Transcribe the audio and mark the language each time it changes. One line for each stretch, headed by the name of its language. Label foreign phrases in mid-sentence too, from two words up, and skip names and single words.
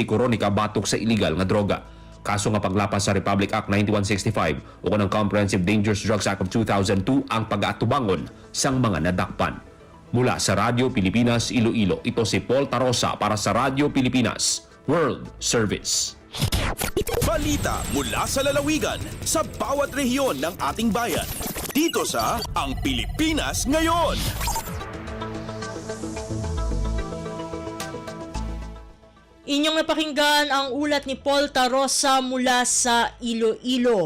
Hiligaynon: Coronica batok sa illegal nga droga. Kaso nga paglapas sa Republic Act 9165 o kanang Comprehensive Dangerous Drugs Act of 2002 ang pag-atubangon sang mga nadakpan.
Filipino: Mula sa Radyo Pilipinas Iloilo, ito si Paul Tarosa para sa Radyo Pilipinas World Service. Balita mula sa lalawigan sa bawat rehiyon ng ating bayan. Dito sa Ang Pilipinas Ngayon. Inyong napakinggan ang ulat ni Paul Tarosa mula sa Iloilo.